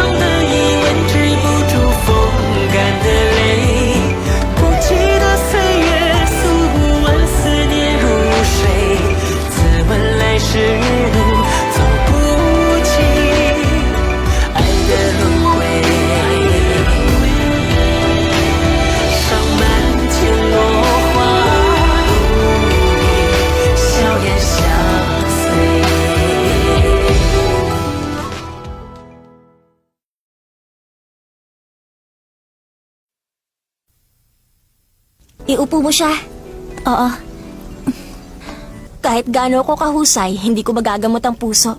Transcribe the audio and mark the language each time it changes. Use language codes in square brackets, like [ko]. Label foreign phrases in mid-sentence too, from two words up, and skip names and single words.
[zh] 的一吻止不住风干的泪，不记得岁月诉不完思念如水，自问来时路走不尽爱的轮回，伤满天落花，笑颜相随。 [tl] Iupo mo siya. Oo. Kahit gaano ko kahusay, hindi ko magagamot ang puso.